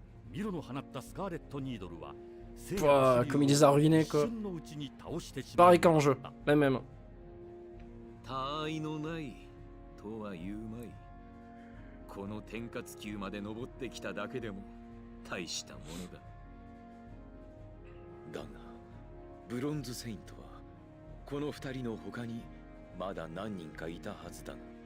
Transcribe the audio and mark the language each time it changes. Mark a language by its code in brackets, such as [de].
[ja] ミロの放ったスカーレットニードルは [fr] Pouah, comme il les a ruinés quoi. Pareil qu'en jeu, la même. [ja] 他愛のないとは言うまい。この天下級まで登ってきただけでも大したものだ。だがブロンズセイントはこの二人の他にまだ何人かいたはずだが。